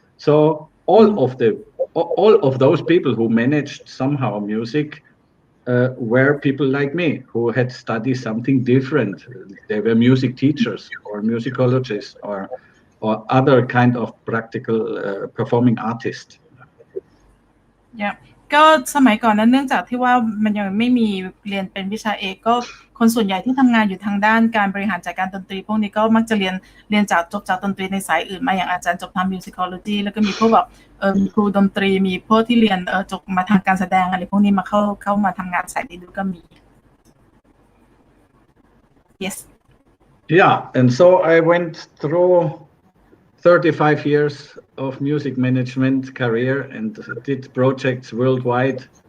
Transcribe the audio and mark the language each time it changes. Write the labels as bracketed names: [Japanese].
[English] So all of those people who managed somehow music were people like me who had studied something different. They were music teachers or musicologists or other kind of practical performing artists. Yeah. [Thai] ก็สมัยก่อนนั้นเนื่องจากที่ว่ามันยังไม่มีเรียนเป็นวิชาเอกก็คนส่วนใหญ่ที่ทำงานอยู่ทางด้านการบริหารจัดการดนตรีพวกนี้ก็มักจะเรียนจบจากดนตรีในสายอื่นมาอย่างอาจารย์จบทำ musicology แล้วก็มีพวกแบบมีครูดนตรีมีพวกที่เรียนจบมาทางการแสดงอะไรพวกนี้มาเข้ามาทำงานสายนี้ด้วยก็มี Yes. [English] Yeah, and so I went through 35 years of music management career and did projects worldwide.